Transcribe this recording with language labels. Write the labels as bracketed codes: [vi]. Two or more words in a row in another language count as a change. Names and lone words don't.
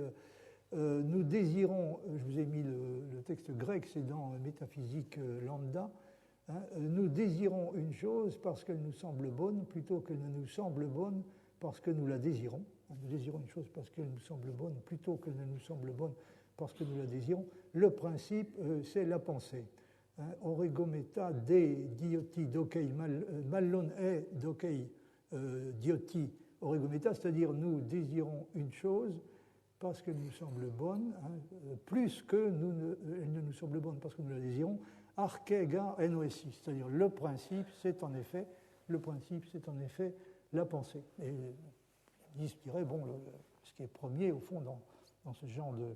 [fr] Nous désirons, je vous ai mis le texte grec, c'est dans Métaphysique lambda, nous désirons une chose parce qu'elle nous semble bonne, plutôt qu'elle ne nous semble bonne parce que nous la désirons. Nous désirons une chose parce qu'elle nous semble bonne, plutôt qu'elle ne nous semble bonne parce que nous la désirons. Le principe, c'est la pensée. [el] ὀρεγόμεθα δὲ διότι δοκεῖ μᾶλλον ἢ δοκεῖ διότι ὀρεγόμεθα, [fr] c'est-à-dire nous désirons une chose parce qu'elle nous semble bonne, plus que elle ne nous semble bonne parce que nous la désirons, [el] ἀρχὴ γὰρ ἡ νόησις, [fr] c'est-à-dire le principe, c'est en effet la pensée. Et je dirais, bon, ce qui est premier, au fond, dans ce genre de...